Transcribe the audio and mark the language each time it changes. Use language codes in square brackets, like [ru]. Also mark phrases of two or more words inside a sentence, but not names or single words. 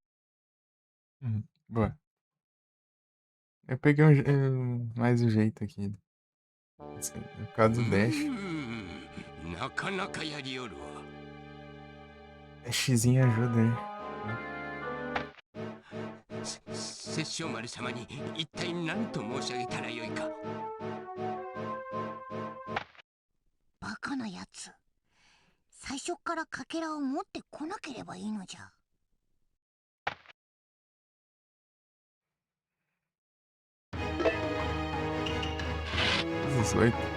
[pt] Boa. Eu peguei mais um jeito aqui. Por causa do dash. [ja] なかなかやりよるわ。 [pt] Dashzinho ajuda, né? [ja] 殺生丸様に一体何と申し上げたらよいか。バカなやつ。最初からかけらを持ってこなければいいのじゃ。 18.